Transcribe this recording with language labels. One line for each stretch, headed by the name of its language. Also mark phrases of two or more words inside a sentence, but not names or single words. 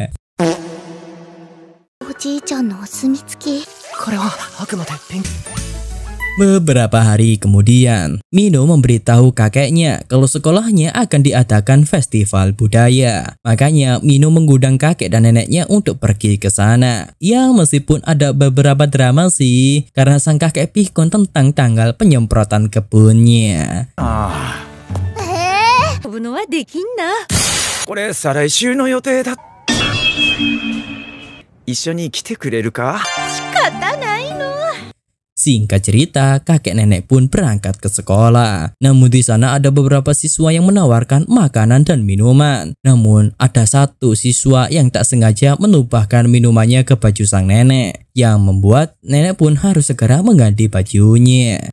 Indonesian: Beberapa hari kemudian, Mino memberitahu kakeknya kalau sekolahnya akan diadakan festival budaya. Makanya Mino mengundang kakek dan neneknya untuk pergi ke sana. Ya meskipun ada beberapa drama sih, karena sang kakek pikun tentang tanggal penyemprotan kebunnya.
Japanese: 飛ぶのはできんな。これ再来週の予定だ。一緒に来てくれるか？仕方ないの。
Indonesian: Singkat cerita, kakek nenek pun berangkat ke sekolah. Namun di sana ada beberapa siswa yang menawarkan makanan dan minuman. Namun ada satu siswa yang tak sengaja menumpahkan minumannya ke baju sang nenek, yang membuat nenek pun harus segera mengganti bajunya.